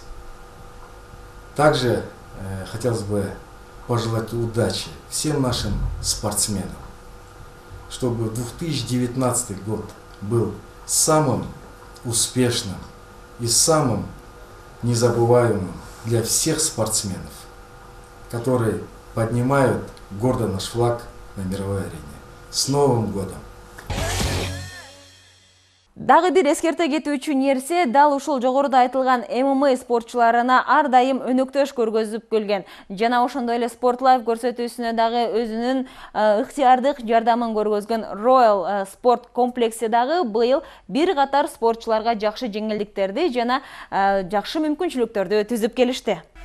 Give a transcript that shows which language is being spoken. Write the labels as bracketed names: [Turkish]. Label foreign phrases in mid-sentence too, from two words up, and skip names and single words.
[Russian] Также хотелось бы пожелать удачи всем нашим спортсменам, чтобы 2019 год был самым успешным и самым незабываемым для всех спортсменов, которые поднимают гордо наш флаг на мировой арене. С Новым годом! [Kyrgyz] Дагы бир эскерте кетүүчү нерсе дал ушул жогоруда айтылган ММА спортчуларына ар дайым өнөктөш көргөзүп келген. Жана ошондой эле Sport Life көрсөтүүсүнө дагы өзүнүн ыктыярдык жардамын көргөзгөн Royal Sport комплекси дагы быйыл бир катар спортчуларга жакшы жеңилдиктерди жана жакшы мүмкүнчүлүктөрдү түзүп келишти.